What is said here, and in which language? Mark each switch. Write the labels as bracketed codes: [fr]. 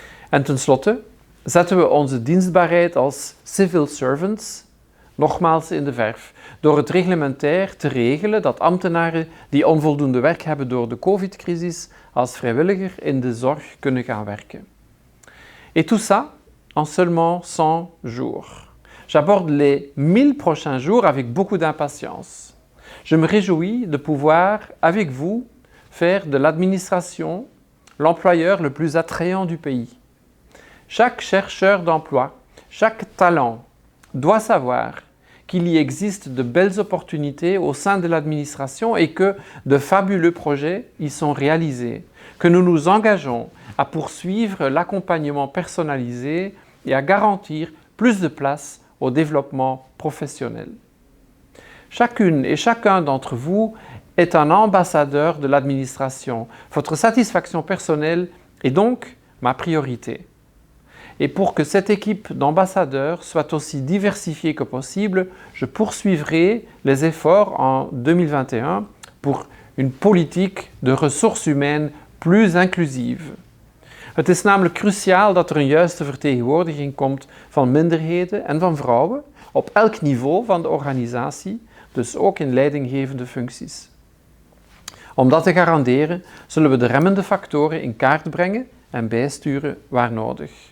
[nl] En tenslotte zetten we onze dienstbaarheid als [en] civil servants [nl] nogmaals in de verf, door het reglementair te regelen dat ambtenaren die onvoldoende werk hebben door de COVID-crisis als vrijwilliger in de zorg kunnen gaan werken. [fr] Et tout ça en seulement 100 jours. J'aborde les 1000 prochains jours avec beaucoup d'impatience. Je me réjouis de pouvoir, avec vous, faire de l'administration l'employeur le plus attrayant du pays. Chaque chercheur d'emploi, chaque talent doit savoir qu'il y existe de belles opportunités au sein de l'administration et que de fabuleux projets y sont réalisés, que nous nous engageons à poursuivre l'accompagnement personnalisé et à garantir plus de place au développement professionnel. Chacune et chacun d'entre vous est un ambassadeur de l'administration. Votre satisfaction personnelle est donc ma priorité. Et pour que cette équipe d'ambassadeurs soit aussi diversifiée que possible, je poursuivrai les efforts en 2021 pour une politique de ressources humaines plus inclusive. [nl] Het is namelijk cruciaal dat er een juiste vertegenwoordiging komt van minderheden en van vrouwen op elk niveau van de organisatie, dus ook in leidinggevende functies. Om dat te garanderen, zullen we de remmende factoren in kaart brengen en bijsturen waar nodig.